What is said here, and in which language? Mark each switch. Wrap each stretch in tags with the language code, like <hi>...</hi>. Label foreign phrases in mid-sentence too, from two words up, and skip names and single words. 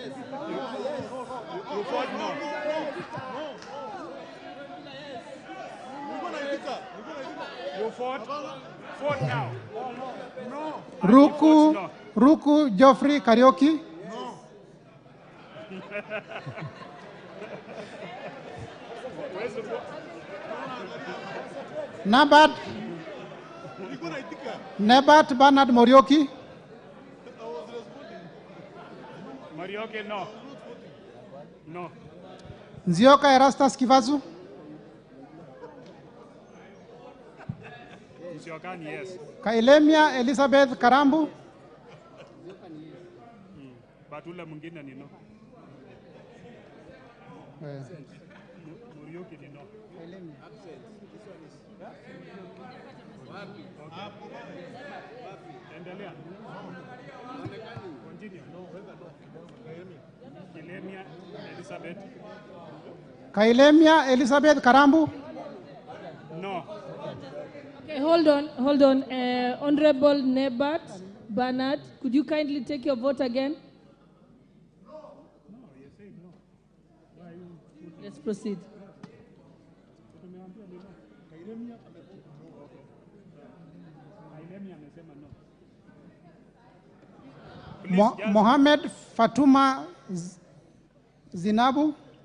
<en>You fought no. You fought now. No. Ruku Geoffrey Karioki, Where's the vote? Nebat Bernard Morioki, Marioke, no. No. Nzioka Erastus Kivazu, Musiokani, yes. Kailemia Elizabeth Karambu.</en> <sw>But ule mwingine ni no. Muriuki ni no. Endelea.</sw> <en>Continue. Kilemia Elizabeth. Kailemia Elizabeth Karambu. No. Okay, hold on. Honorable Nebat Bernard, could you kindly take your vote again? Let's proceed. Mohamed Fatuma Zinabu.</en>